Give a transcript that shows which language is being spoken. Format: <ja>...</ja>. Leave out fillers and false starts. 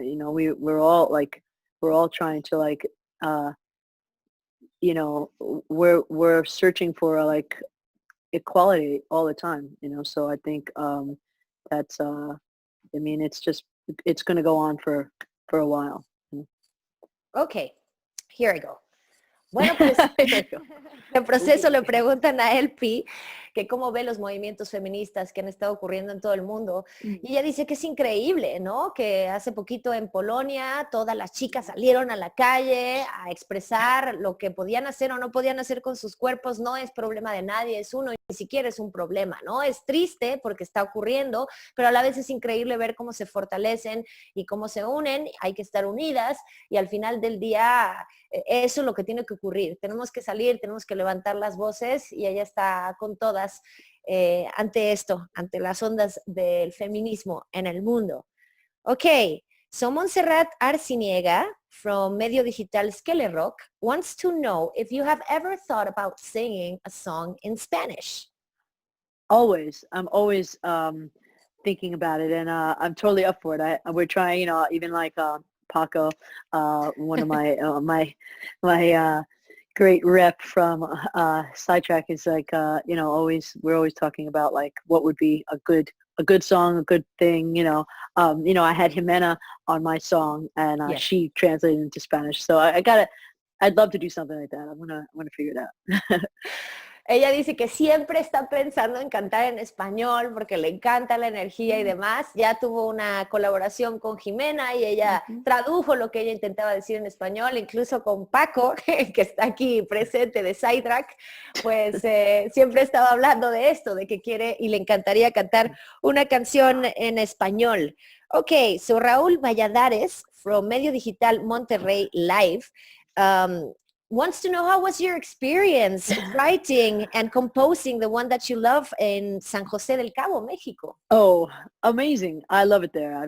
<en>You know, we're all trying to like, you know, we're searching for like equality all the time, you know. So I think that's I mean, it's going to go on for a while. Okay, here I go.</en> <es>Bueno, pues en proceso le preguntan a LP que cómo ve los movimientos feministas que han estado ocurriendo en todo el mundo. Y ella dice que es increíble, ¿no? Que hace poquito en Polonia todas las chicas salieron a la calle a expresar lo que podían hacer o no podían hacer con sus cuerpos. No es problema de nadie, es uno, y ni siquiera es un problema, ¿no? Es triste porque está ocurriendo, pero a la vez es increíble ver cómo se fortalecen y cómo se unen. Hay que estar unidas y al final del día eso es lo que tiene que ocurrir. Tenemos que salir, tenemos que levantar las voces y ella está con todas ante esto, ante las ondas del feminismo en el mundo.</es> <en>Ok, so Montserrat Arciniega from medio digital Skele Rock wants to know if you have ever thought about singing a song in Spanish. Always. I'm always thinking about it, and I'm totally up for it. We're trying, you know, even like Paco, one of my my great rep from Seitrack is like, you know, we're always talking about like what would be a good song, a good thing, you know. You know, I had Jimena on my song, and Yes. she translated into Spanish. So I'd love to do something like that. I'm gonna figure it out.</en> <es>Ella dice que siempre está pensando en cantar en español porque le encanta la energía y demás. Ya tuvo una colaboración con Jimena y ella tradujo lo que ella intentaba decir en español, incluso con Paco, que está aquí presente de Seitrack, pues siempre estaba hablando de esto, de que quiere y le encantaría cantar una canción en español.</es> <en>Ok, so Raúl Valladares, from Medio Digital Monterrey Live, wants to know how was your experience writing and composing the one that you love in San José del Cabo, Mexico? Oh, amazing. I love it there.</en>